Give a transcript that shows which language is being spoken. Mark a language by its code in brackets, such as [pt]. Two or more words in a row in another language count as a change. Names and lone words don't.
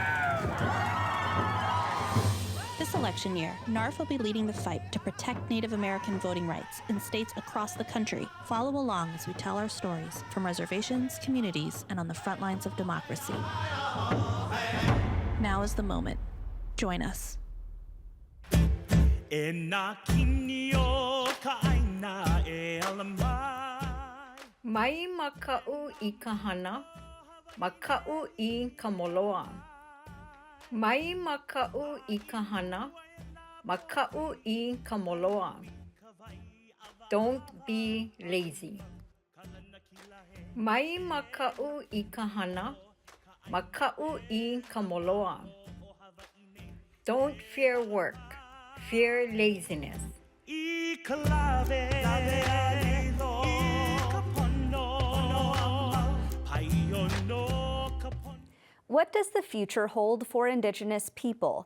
[en] This election year, NARF will be leading the fight to protect Native American voting rights in states across the country. Follow along as we tell our stories from reservations, communities, and on the front lines of democracy. Now is the moment. Join us. [haw] Mai maka'u I kahana, maka'u I kamoloa. Mai maka'u I kahana, maka'u I kamoloa. [en] Don't be lazy. [haw] Mai maka'u I kahana, maka'u I kamoloa. [en] Don't fear work, fear laziness. What does the future hold for Indigenous people?